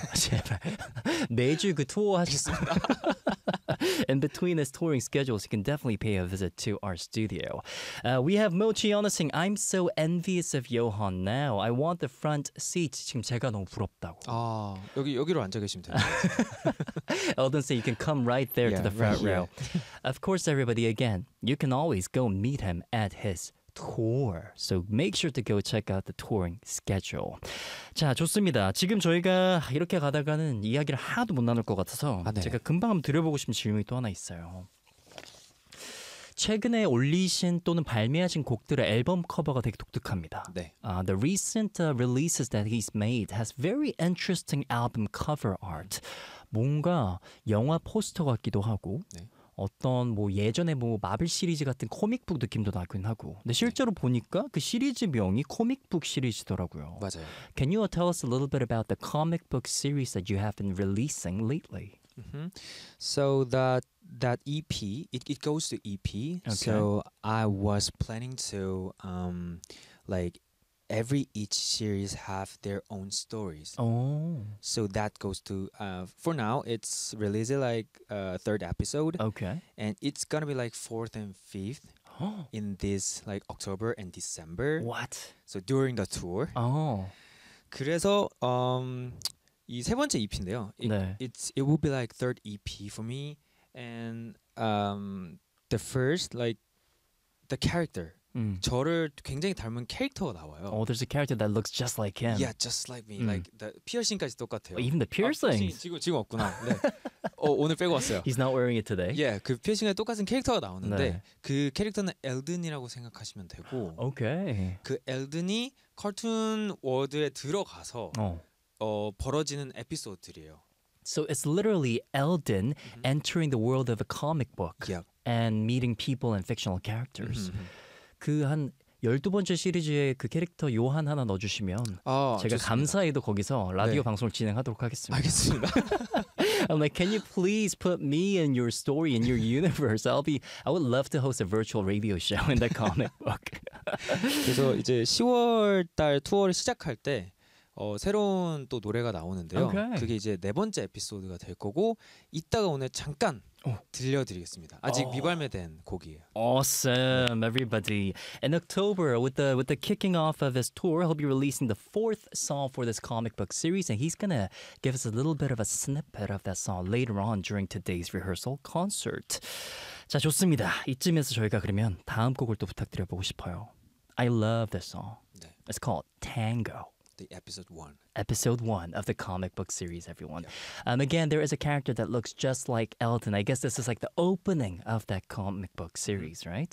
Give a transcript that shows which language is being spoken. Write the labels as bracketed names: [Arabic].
[Korean] 제발 매주 그 투어 하시겠습니다. [English] In between this touring schedules, you can definitely pay a visit to our studio. We have Mochi Onising. I'm so envious of Johan now. I want the front seat. [Korean] 지금 제가 너무 부럽다고. 아, 여기로 앉아 계시면 됩니다. [English] Elden said you can come right there to the front row. Of course, everybody, again, you can always go meet him at his tour. So make sure to go check out the touring schedule. [Korean] 자, 좋습니다. 지금 저희가 이렇게 가다가는 이야기를 하나도 못 나눌 것 같아서 제가 금방 한번 드려보고 싶은 질문이 또 하나 있어요. 최근에 올리신 또는 발매하신 곡들의 앨범 커버가 되게 독특합니다. 네. [English] The recent releases that he's made has very interesting album cover art. [Korean] 뭔가 영화 포스터 같기도 하고 어떤 뭐 예전에 뭐 마블 시리즈 같은 코믹북 느낌도 나긴 하고 근데 실제로 보니까 그 시리즈 명이 코믹북 시리즈더라고요. 맞아요. [English] Can you tell us a little bit about the comic book series that you have been releasing lately? Mm-hmm. So that EP, it goes to EP. Okay. So I was planning to like each series have their own stories. Oh. So that goes to, for now, it's released like third episode. Okay. And it's gonna be like fourth and fifth in this like October and December. What? So during the tour. Oh. [Korean] 그래서 이 세 번째 EP인데요. [English] It will be like third EP for me. And the first, like the character. [Korean] 저를 굉장히 닮은 캐릭터가 나와요. [English] Oh, there's a character that looks just like him. Yeah, just like me. Like the piercing [Korean] 까지 똑같아요. [English] Oh, even the piercing. [Korean] 지금 없구나. 네. 오늘 빼고 왔어요. [English] He's not wearing it today. Yeah, [Korean] 그 피어싱까지 똑같은 캐릭터가 나오는데 그 캐릭터는 엘든이라고 생각하시면 되고. [English] Okay. [Korean] 그 엘든이 카툰 월드에 들어가서 벌어지는 에피소드들이에요. [English] So it's literally Elden entering the world of a comic book yep. and meeting people and fictional characters. [Korean] 그 한 12번째 시리즈에 그 캐릭터 요한 하나 넣어주시면 아, 제가 좋습니다. 감사히도 거기서 라디오 네. 방송을 진행하도록 하겠습니다. 알겠습니다. [English] I'm like, can you please put me in your story, in your universe? I would love to host a virtual radio show in the comic book. [Korean] 그래서 이제 10월 달 투어를 시작할 때 새로운 또 노래가 나오는데요. [English] Okay. [Korean] 그게 이제 네 번째 에피소드가 될 거고 이따가 오늘 잠깐 들려드리겠습니다. 아직 미발매된 곡이에요. [English] Awesome, everybody. In October, with the kicking off of his tour, he'll be releasing the fourth song for this comic book series, and he's gonna give us a little bit of a snippet of that song later on during today's rehearsal concert. [Korean] 자, 좋습니다. 이쯤에서 저희가 그러면 다음 곡을 또 부탁드려보고 싶어요. [English] I love this song. [Korean] 네. [English] It's called Tango. The episode one. Episode one of the comic book series, everyone. Yeah. Again, there is a character that looks just like Elton. I guess this is like the opening of that comic book series, right?